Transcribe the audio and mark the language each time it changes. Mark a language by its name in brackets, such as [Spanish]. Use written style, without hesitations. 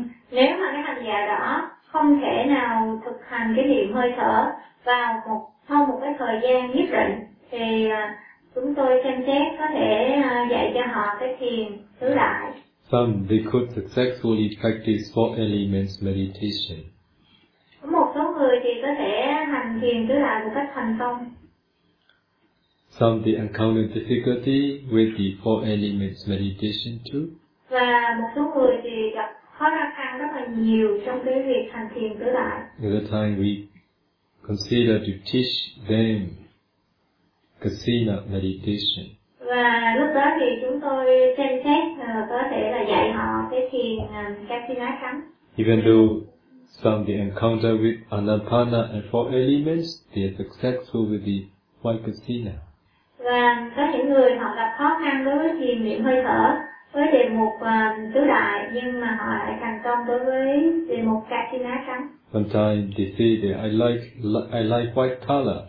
[Vietnamese] Nếu mà cái hành giả đó không thể nào thực hành cái niệm hơi thở vào một sau một cái thời gian nhất định, thì chúng tôi xem xét có thể dạy cho họ cái thiền tứ đại. [English] Some they could successfully practice four elements meditation. [Vietnamese] Có một số người thì có thể hành thiền tứ đại một cách thành công. [English] Some they encounter difficulty with the four elements meditation too. [Vietnamese] Và một số người thì gặp khó khăn rất là nhiều trong cái việc hành thiền tứ đại. [English] At the time we consider to teach them kasina meditation. [Vietnamese] Và lúc đó thì chúng tôi xem xét có thể là dạy họ cái thiền kasina khám. [English] Even though some they encounter with anapana and four elements, they are successful with the one kasina. [Vietnamese] Và có những người họ gặp khó khăn đối với thiền niệm hơi thở với đề mục tứ đại, nhưng mà họ lại thành công đối với đề mục kasina khám. [English] Sometimes they say that I like white color.